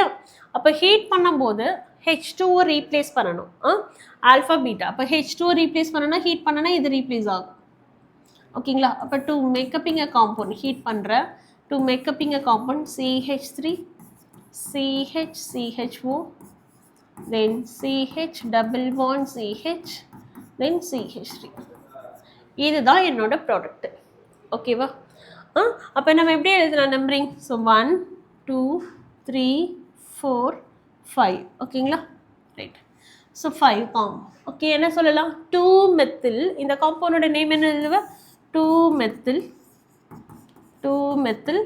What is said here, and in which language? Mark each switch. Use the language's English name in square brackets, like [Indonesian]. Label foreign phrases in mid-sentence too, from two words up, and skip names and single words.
[Tamil] அப்போ ஹீட் பண்ணும்போது H2 ரீப்ளேஸ் பண்ணணும். [English] alpha beta. [Tamil] அப்போ H2 ரீப்ளேஸ் பண்ணனா ஹீட் பண்ணனா இது ரீப்ளேஸ் ஆகும். ஓகேங்களா, அப்போ [English] to makeupping a compound [Tamil] ஹீட் பண்ணுற, [English] to makeupping a compound [Tamil] CH3 CH CHO, [English] then CH double bond CH, then CH3. [Tamil] இதுதான் என்னோட ப்ராடக்ட். ஓகேவா, அப்போ நம்ம எப்படி எழுதலாம் நம்பரிங்? ஸோ 1 2 3 4 5. ஓகேங்களா, ரைட். ஸோ 5 ஓகே, என்ன சொல்லலாம்? 2 மெத்தில். இந்த காம்பவுண்டோட நேம் என்ன எழுதுவ? 2 மெத்தில், 2 மெத்தில்.